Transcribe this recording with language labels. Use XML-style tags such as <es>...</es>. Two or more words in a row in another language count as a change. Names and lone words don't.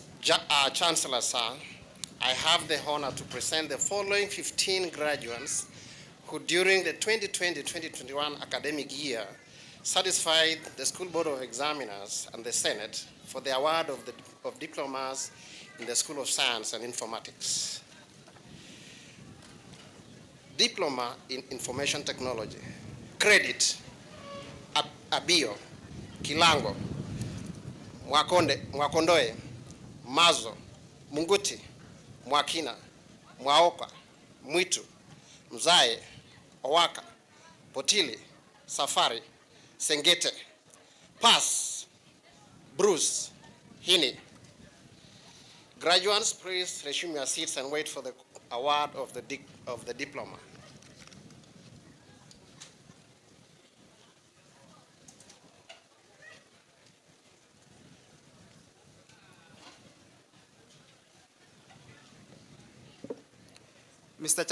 <en>Chancellor, sir, I have the honor to present the following 15 graduates who during the 2020-2021 academic year satisfied the School Board of Examiners and the Senate for the award of diplomas in the School of Science and Informatics. Diploma in Information Technology. Credit, Abio, Kilango, Mwakondoe, Mazo, Munguti, Mwakina, Mwaoka, Mwitu, Mzae, Owaka, Potili, Safari, Sengete, Pass, Bruce, Hini. Graduates, please resume your seats and wait for the award of the diploma. Mr.</en>